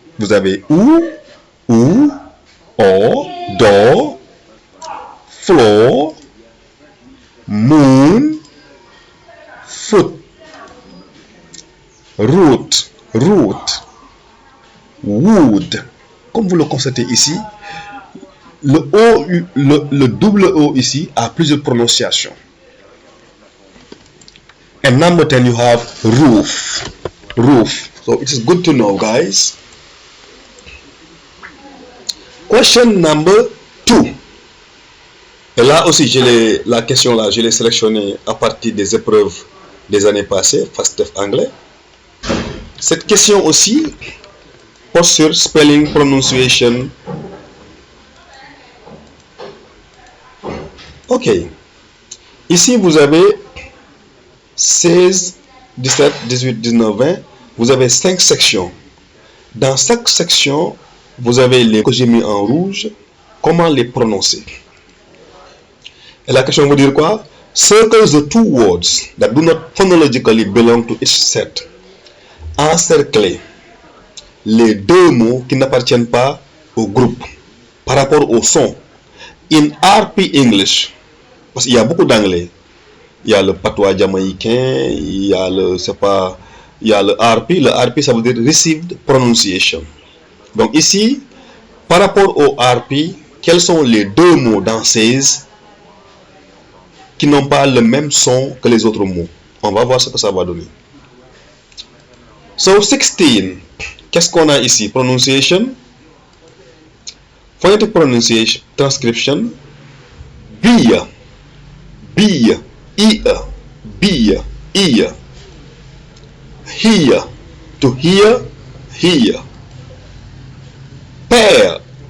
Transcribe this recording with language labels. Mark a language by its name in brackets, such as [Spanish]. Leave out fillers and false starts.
[French] Vous avez OU. Door. Floor. Moon. Foot. Root. [English] Wood. [French] Comme vous le constatez ici, le double O ici a plusieurs prononciations. [English] And number 10, you have roof. So it is good to know, guys. Question number 2. [French] Et là aussi, la question là, je l'ai sélectionnée à partir des épreuves des années passées, FASTEF anglais. Cette question aussi porte sur spelling, pronunciation. Ok. Ici, vous avez 16, 17, 18, 19, 20. Vous avez 5 sections. Dans chaque section, vous avez les que j'ai mis en rouge. Comment les prononcer? Et la question veut dire quoi? [English] Circle the two words that do not phonologically belong to each set. [French] Encercler les deux mots qui n'appartiennent pas au groupe par rapport au son. [English] In RP English, [French] parce qu'il y a beaucoup d'anglais. Il y a le patois jamaïcain, il y a le RP. Le RP, ça veut dire Received Pronunciation. Donc ici, par rapport au RP, quels sont les deux mots dans 16 qui n'ont pas le même son que les autres mots? On va voir ce que ça va donner. So 16, qu'est-ce qu'on a ici? [English] Pronunciation, phonetic pronunciation, transcription, beer, ear, beer, ear, hear, to hear, pair.